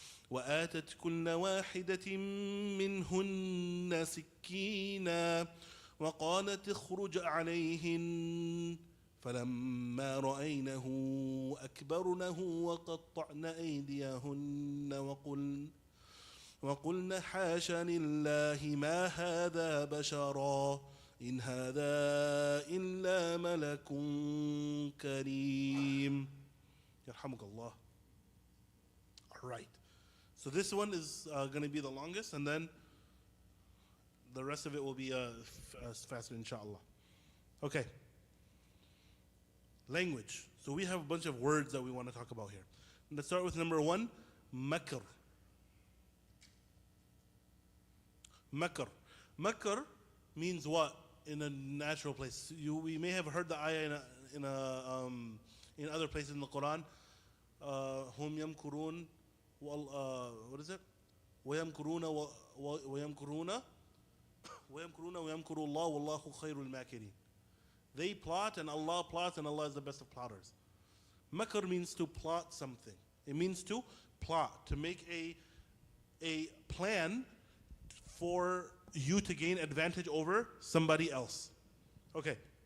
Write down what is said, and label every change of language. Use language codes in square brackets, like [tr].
[ar] وآتت كل واحدة منهن سكينا وقالت اخرج عليهن فلما رأينه أكبرنه وقطعن أيديهن وقلن حاش لله ما هذا بشرا إن هذا إلا ملك كريم. يرحمك الله. [en] All right. So this one is going to be the longest, and then the rest of it will be faster, inshallah. Okay. Language. So we have a bunch of words that we want to talk about here. Let's start with number one, makr. Makr. Makr means what in a natural place? We may have heard the ayah in other places in the Quran. Hum yamkurun, what is it? [ar] ويمكرون ويمكرون ويمكرون ويمكر الله والله خير الماكرين. [en] They plot and Allah plots and Allah is the best of plotters. Makr means to plot something. It means to plot, to make a plan for you to gain advantage over somebody else. Okay.